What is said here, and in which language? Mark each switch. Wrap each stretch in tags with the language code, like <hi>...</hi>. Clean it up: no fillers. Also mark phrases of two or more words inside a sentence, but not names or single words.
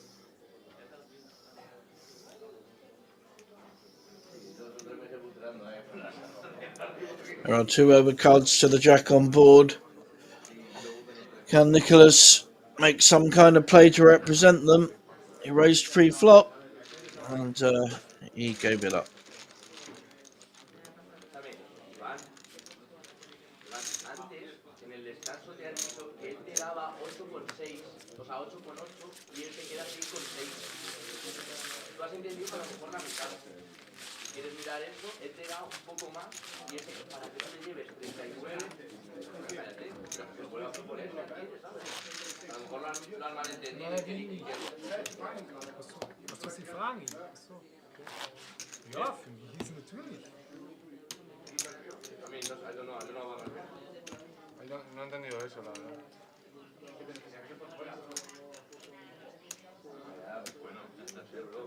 <en>There are 2 overcards to the jack on board. Can Nicholas make some kind of play to represent them? He raised pre-flop and he gave it up.</en> <es>Antes, en el descanso te han dicho que él te daba 8,6, o sea, 8,8 y él te queda 6,6. Tú has entendido que a lo mejor la mitad. Si quieres mirar eso, él te da un poco más y ese, para que no te lleves 39, espérate, lo vuelvo a proponer, ¿me entiendes? ¿Sabes? A lo mejor lo han malentendido y</es> <de>Was soll sie fragen? Ja, für mich ist natürlich.</de> <es>No he entendido eso, la verdad. Bueno, no sé, bro.</es>